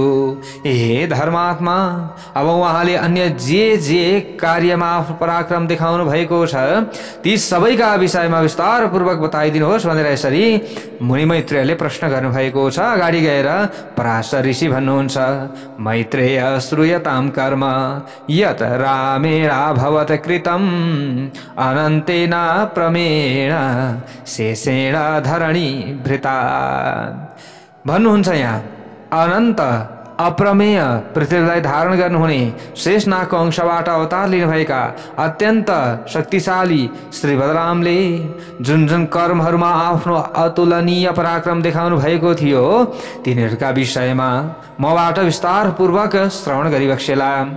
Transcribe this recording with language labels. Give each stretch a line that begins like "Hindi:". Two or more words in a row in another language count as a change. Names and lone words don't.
Nepali: हे धर्मात्मा, अब उहाँले अन्य जे कार्यमा आफ्नो पराक्रम देखाउनु भएको छ ती सबैका विषयमा विस्तार पूर्वक बताइदिनुहोस् भनेर यसरी मुनि मैत्रेयले प्रश्न गर्नुभएको छ। अगाडि गएर पराशर ऋषि भन्नुहुन्छ,
Sanskrit: मैत्रेय श्रूयतां कर्म यत रामेणाभवत् कृतम् अनन्तेन प्रमेण शेषेण धरणी भृता।
Nepali: भन्नुहुन्छ यहाँ अनन्त अप्रमेय पृथ्वीलाई धारण गर्नुहुने शेषनागको अंशबाट अवतार लिनुभएका अत्यन्त शक्तिशाली श्री बलरामले जुन जुन कर्महरूमा आफ्नो अतुलनीय पराक्रम देखाउनु भएको थियो तिनीहरूका विषयमा मबाट विस्तार पूर्वक श्रवण गरिबक्सेला।